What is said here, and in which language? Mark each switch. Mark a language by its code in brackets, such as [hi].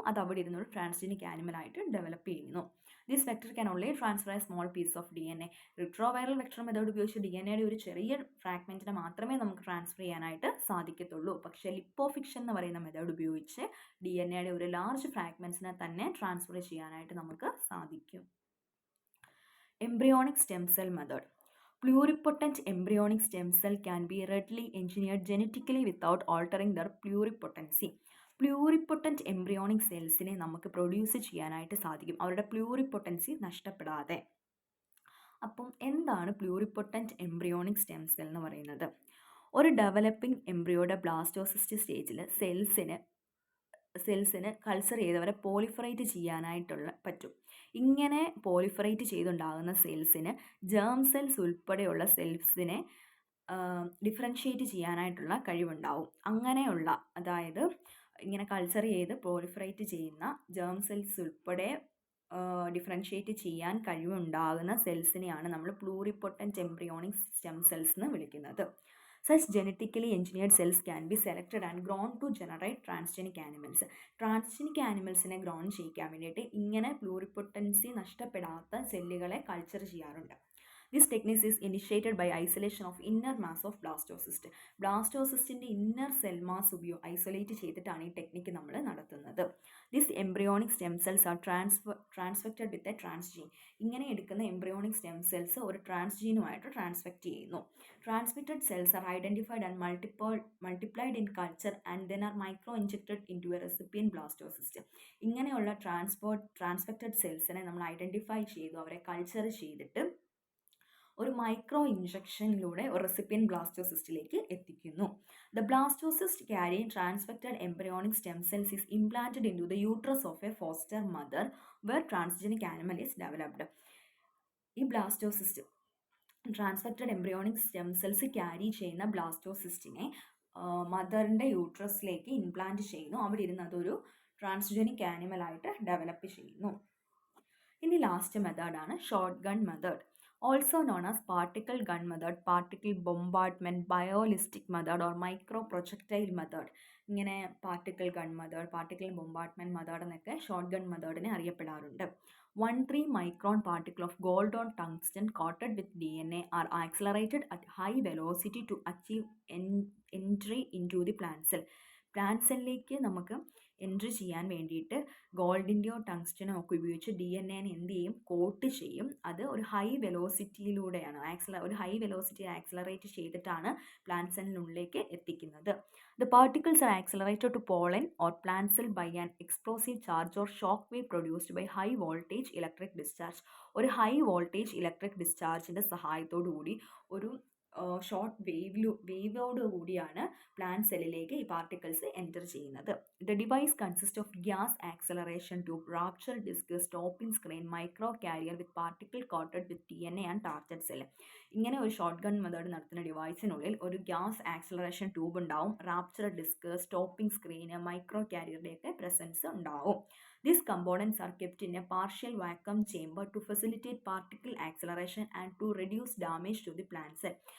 [ml] അത് അവിടെ ഇരുന്നൊരു transgenic ആനിമലായിട്ട് develop ചെയ്യുന്നു. [en] This vector can only transfer a small piece of DNA. [ml] Retroviral vector method ഉപയോഗിച്ച് DNA ഒരു ചെറിയ ഫ്രാഗ്മെൻറ്റിനെ മാത്രമേ നമുക്ക് ട്രാൻസ്ഫർ ചെയ്യാനായിട്ട് സാധിക്കത്തുള്ളൂ. പക്ഷേ ലിപ്പോഫിക്ഷൻ എന്ന് പറയുന്ന മെത്തേഡ് ഉപയോഗിച്ച് DNA ഒരു ലാർജ് ഫ്രാഗ്മെൻറ്റ്സിനെ തന്നെ ട്രാൻസ്ഫർ ചെയ്യാനായിട്ട് നമുക്ക് സാധിക്കും. Embryonic stem cell method. [en] Pluripotent embryonic stem cell can be readily engineered genetically without altering their pluripotency. [ml] പ്ലൂറിപ്പൊട്ടൻറ്റ് embryonic സെൽസിനെ നമുക്ക് പ്രൊഡ്യൂസ് ചെയ്യാനായിട്ട് സാധിക്കും, അവരുടെ പ്ലൂറിപ്പൊട്ടൻസി നഷ്ടപ്പെടാതെ. അപ്പം എന്താണ് പ്ലൂറിപ്പൊട്ടൻറ്റ് എംബ്രിയോണിക് സ്റ്റെം സെൽ എന്ന് പറയുന്നത്? ഒരു ഡെവലപ്പിംഗ് എംബ്രിയോയുടെ ബ്ലാസ്റ്റോസിസ്റ്റ് സ്റ്റേജിൽ സെൽസിന് കൾച്ചർ ചെയ്തവരെ പോളിഫറേറ്റ് ചെയ്യാനായിട്ടുള്ള പറ്റും. ഇങ്ങനെ പോളിഫറേറ്റ് ചെയ്തുണ്ടാകുന്ന സെൽസിന് ജേം സെൽസ് ഉൾപ്പെടെയുള്ള സെൽസിനെ ഡിഫറൻഷ്യേറ്റ് ചെയ്യാനായിട്ടുള്ള കഴിവുണ്ടാവും. അങ്ങനെയുള്ള, അതായത് ഇങ്ങനെ കൾച്ചർ ചെയ്ത് പോളിഫറേറ്റ് ചെയ്യുന്ന ജേം സെൽസ് ഉൾപ്പെടെ ഡിഫറൻഷ്യേറ്റ് ചെയ്യാൻ കഴിവുണ്ടാകുന്ന സെൽസിനെയാണ് നമ്മൾ പ്ലൂറിപ്പൊട്ടൻറ്റ് എംബ്രിയോണിക് സ്റ്റെം സെൽസ് എന്ന് വിളിക്കുന്നത്. [en] Such genetically engineered cells can be selected and grown to generate transgenic animals. [ml] Transgenic ആനിമൽസിനെ grown ചെയ്യിക്കാൻ വേണ്ടിയിട്ട് ഇങ്ങനെ പ്ലൂറിപ്പൊട്ടൻസി നഷ്ടപ്പെടാത്ത സെല്ലുകളെ കൾച്ചർ ചെയ്യാറുണ്ട്. [en] This techniques is initiated by isolation of inner mass of blastocyst. [ml] ബ്ലാസ്റ്റോസിസ്റ്റിൻ്റെ inner cell mass isolate ചെയ്തിട്ടാണ് ഈ technique നമ്മൾ നടത്തുന്നത്. [en] This embryonic stem cells are transfected with a transgene. [ml] ഇങ്ങനെ എടുക്കുന്ന എംബ്രിയോണിക് സ്റ്റെം സെൽസ് ഒരു ട്രാൻസ്ജീനുമായിട്ട് ട്രാൻസ്ഫെക്റ്റ് ചെയ്യുന്നു. [en] Transmitted cells are identified and multiplied in culture and then are micro-injected into a recipient blastocyst. [ml] ഇങ്ങനെയുള്ള ട്രാൻസ്ഫെക്റ്റഡ് സെൽസിനെ നമ്മൾ ഐഡൻറ്റിഫൈ ചെയ്തു അവരെ കൾച്ചർ ചെയ്തിട്ട് ഒരു മൈക്രോ ഇഞ്ചക്ഷനിലൂടെ ഒരു റെസിപ്പിയൻ ബ്ലാസ്റ്റോസിസ്റ്റിലേക്ക് എത്തിക്കുന്നു. [en] The blastocyst carrying transfected embryonic stem cells is implanted into the uterus of a foster mother where transgenic animal is developed. [ml] ഈ blastocyst ട്രാൻസ്ഫെക്റ്റഡ് embryonic stem cells carry ചെയ്യുന്ന ബ്ലാസ്റ്റോസിസ്റ്റിനെ മദറിൻ്റെ യൂട്രസിലേക്ക് ഇംപ്ലാന്റ് ചെയ്യുന്നു. അവിടെ ഇരുന്ന് അതൊരു ട്രാൻസ്ജനിക് ആനിമലായിട്ട് ഡെവലപ്പ് ചെയ്യുന്നു. ഇനി ലാസ്റ്റ് മെത്തേഡാണ് [en] Shotgun method, also known as particle gun method, particle bombardment, biolistic method or micro projectile method. [ml] ഇങ്ങനെ particle gun method, particle ബോംബാർഡ്മെൻറ്റ് method എന്നൊക്കെ short gun മെത്തേഡിനെ അറിയപ്പെടാറുണ്ട്. [en] 1-3 micron particle of gold or tungsten coated with DNA are accelerated at high velocity to achieve entry into the plant cell. [ml] Plant സെല്ലിലേക്ക് നമുക്ക് entry ചെയ്യാൻ വേണ്ടിയിട്ട് ഗോൾഡിൻ്റെയോ ടങ്സ്റ്റനോ ഒക്കെ ഉപയോഗിച്ച് DNA എന്ത് ചെയ്യും, coat ചെയ്യും. അത് ഒരു ഹൈ വെലോസിറ്റിയിലൂടെയാണ് ഒരു ഹൈ വെലോസിറ്റി ആക്സിലറേറ്റ് ചെയ്തിട്ടാണ് പ്ലാന്റ് സെല്ലിനുള്ളിലേക്ക് എത്തിക്കുന്നത്. [en] The particles are accelerated to pollen or plant cell by an explosive charge or shock wave produced by high voltage electric discharge. [ml] ഒരു ഹൈ വോൾട്ടേജ് ഇലക്ട്രിക് ഡിസ്ചാർജിൻ്റെ സഹായത്തോടു കൂടി ഒരു ഷോർട്ട് വേവോട് കൂടിയാണ് plant സെല്ലിലേക്ക് ഈ particles enter ചെയ്യുന്നത്. [en] The device consist of gas acceleration tube, rupture disc, stopping screen, micro carrier with particle coated with DNA and target cell. [ml] ഇങ്ങനെ ഒരു short gun method നടത്തുന്ന ഡിവൈസിനുള്ളിൽ ഒരു ഗ്യാസ് ആക്സലറേഷൻ ട്യൂബ് ഉണ്ടാവും, rapture disk, stopping screen, micro കാരിയറുടെയൊക്കെ presence ഉണ്ടാവും. [en] These components are kept in a partial vacuum chamber to facilitate particle acceleration and to reduce damage to the plant cell.